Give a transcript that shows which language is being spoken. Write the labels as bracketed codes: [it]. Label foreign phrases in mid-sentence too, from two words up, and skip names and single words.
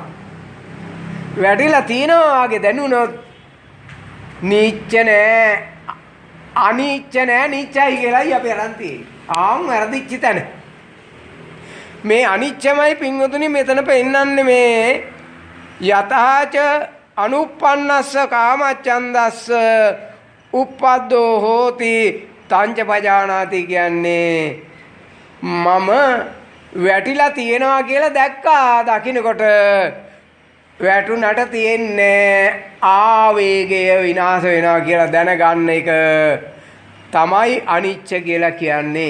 [si] වැටිලා තියෙනවා වාගේ දැනුනොත් නිච්ච නෑ අනිච්ච නෑ නිච්චයි කියලායි අපි අරන් තියෙන්නේ. ආන් වැරදිච්ච තැන. මේ අනිච්චමයි පින්වතුනි මෙතන පෙන්නන්නේ මේ [pi] යතහාච අනුප්පන්නස්ස කාමච්ඡන්දස්ස උප්පද්දෝ හෝති තංච පජානාති [si] කියන්නේ මම වැටිලා තියෙනවා කියලා දැක්කා. දකින්නකොට වැටුණට තියෙන්නේ ආවේගය විනාශ වෙනවා කියලා දැනගන්න එක තමයි අනිච්ච කියලා කියන්නේ.